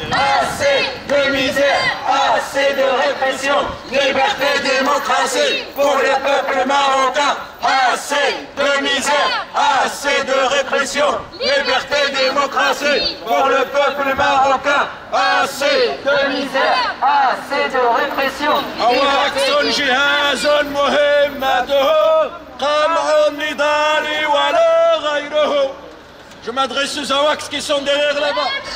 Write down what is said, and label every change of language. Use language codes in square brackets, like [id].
[fr] Assez de misère, assez de répression, liberté, démocratie pour le peuple marocain. Assez de misère, assez de répression, liberté, démocratie pour le peuple marocain. Assez de misère, assez de répression. [ar] أواكس جهاز مهمته قمع النضال ولا غيره. [fr] Je m'adresse aux AWACS qui sont derrière là-bas.